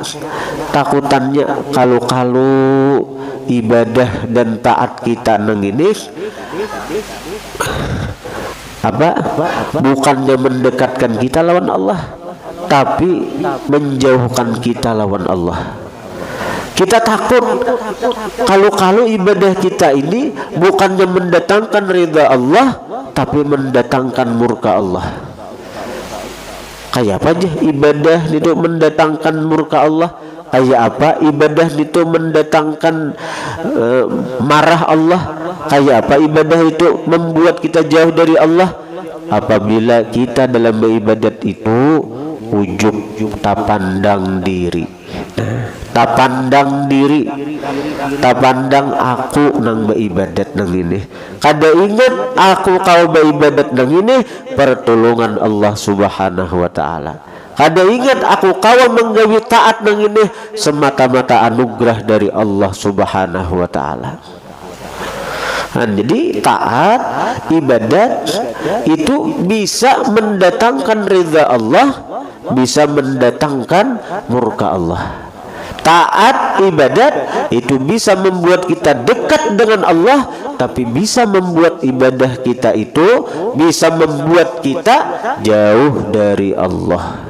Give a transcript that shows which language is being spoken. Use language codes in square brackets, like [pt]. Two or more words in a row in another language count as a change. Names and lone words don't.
[bjn] Takutannya kalau ibadah dan taat kita nang ini apa? Bukannya mendekatkan kita lawan Allah, tapi menjauhkan kita lawan Allah. [id] Kita takut kalau ibadah kita ini bukannya mendatangkan ridha Allah, tapi mendatangkan murka Allah. [bjn] Kayak apa aja ibadah itu mendatangkan murka Allah? Kayak apa ibadah itu mendatangkan marah Allah? Kayak apa ibadah itu membuat kita jauh dari Allah? Apabila kita dalam beribadat itu ujub tak pandang diri, tak pandang diri, tak pandang aku nang beribadat nang ini. Kada ingat aku kau beribadat nang ini pertolongan Allah [ar] سبحانه وتعالى. [bjn] Kada ingat aku kau menggawi taat nang ini semata-mata anugerah dari Allah [ar] سبحانه وتعالى. [id] Jadi taat, ibadat itu bisa mendatangkan ridha Allah, bisa mendatangkan murka Allah. Taat, ibadat itu bisa membuat kita dekat dengan Allah, tapi bisa membuat ibadah kita itu bisa membuat kita jauh dari Allah.